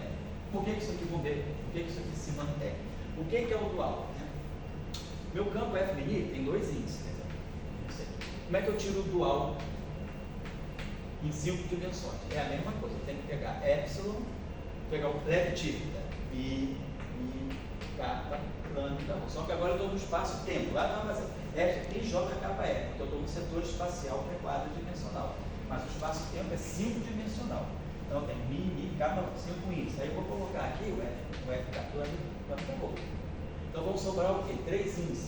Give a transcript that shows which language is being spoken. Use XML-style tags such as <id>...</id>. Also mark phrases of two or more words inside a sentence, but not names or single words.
<pt>Por que isso aqui, vamos ver, por que isso aqui se mantém? O que é o dual? Né? Meu campo F mini tem 2 índices. Como é que eu tiro o dual em 5 dimensões? É a mesma coisa, eu tenho que pegar epsilon, pegar o levitívida, pi, kappa, lambda, só que agora eu estou no espaço-tempo, lá não, mas F, J, K, F, então eu estou no setor espacial que é 4-dimensional, mas o espaço-tempo é 5-dimensional. Então tem mi, kappa, 5 índices. Aí eu vou colocar aqui o F kappa, acabou. Então vão sobrar o quê? 3 índices.</pt>